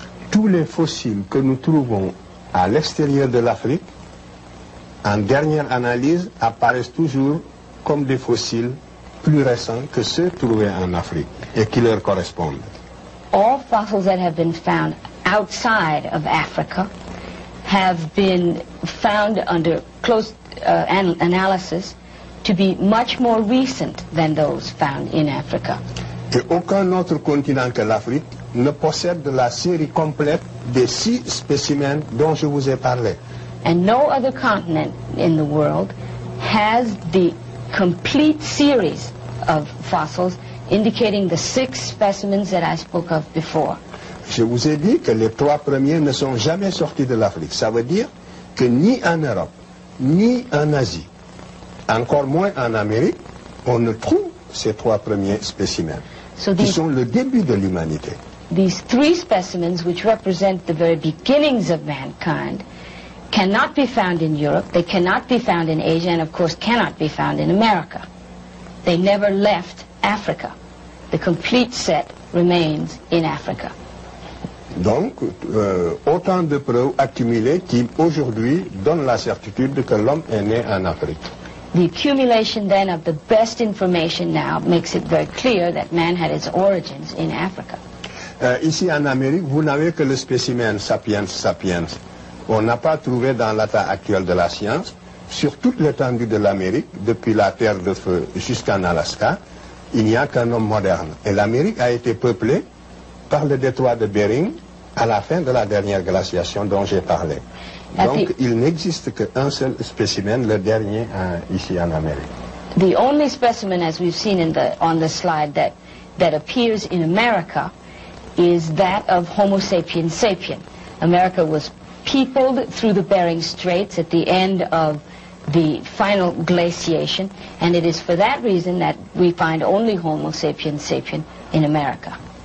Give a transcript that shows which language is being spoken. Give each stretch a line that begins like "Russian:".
French: Tous les fossiles que nous trouvons à l'extérieur de l'Afrique, en dernière analyse, apparaissent toujours comme des fossiles plus récents que ceux trouvés en Afrique et qui leur correspondent.
English: All fossils that have been found outside of Africa have been found under close analysis to be much more recent than those found in Africa.
French: Et aucun autre continent que l'Afrique ne possède la série complète des 6 spécimens dont je vous ai parlé.
English: And no other continent in the world has the complete series of fossils indicating the 6 specimens that I spoke of before.
French: Je vous ai dit que les 3 premiers ne sont jamais sortis de l'Afrique. Ça veut dire que ni en Europe, ni en Asie, encore moins en Amérique, on ne trouve ces 3 premiers spécimens, qui sont le début de l'humanité.
English: These 3 specimens, which represent the very beginnings of mankind, cannot be found in Europe, they cannot be found in Asia, and of course cannot be found in America. They never left Africa. The complete set remains in Africa.
French: Donc, autant de preuves accumulées qui, aujourd'hui, donnent la certitude que l'homme est né en Afrique.
English: The accumulation then of the best information now makes it very clear that man had its origins in Africa.
French: Ici en Amérique, vous n'avez que le spécimen sapiens sapiens. On n'a pas trouvé dans l'état actuel de la science, sur toute l'étendue de l'Amérique, depuis la Terre de Feu jusqu'en Alaska, il n'y a qu'un homme moderne. Et l'Amérique a été peuplée par le détroit de Bering à la fin de la dernière glaciation dont j'ai parlé. Donc il n'existe qu'un seul spécimen, le dernier ici en Amérique.
English: The only specimen, as we've seen on the slide, that appears in America is that of Homo sapiens sapien. America was peopled through the Bering Straits at the end of the final glaciation, and it is for that reason that we find only Homo sapiens sapien in America.